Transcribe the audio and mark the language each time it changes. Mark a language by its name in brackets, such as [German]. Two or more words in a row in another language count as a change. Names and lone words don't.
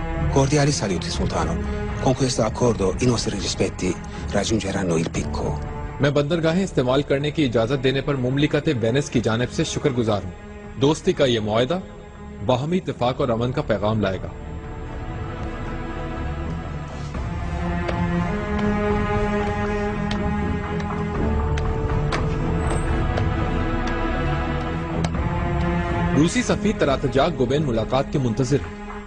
[Italian] Cordiali saluti, sultano. Con questo accordo i nostri rispetti raggiungeranno il picco. [Urdu] میں بندرگاہیں استعمال کرنے کی اجازت دینے پر مملکت وینس کی جانب سے شکرگزار ہوں. دوستی کا یہ معاہدہ باہمی اتفاق اور امن کا پیغام لائے گا. روسی سفیر تراتجاک گوبین ملاقات کے منتظر ہیں.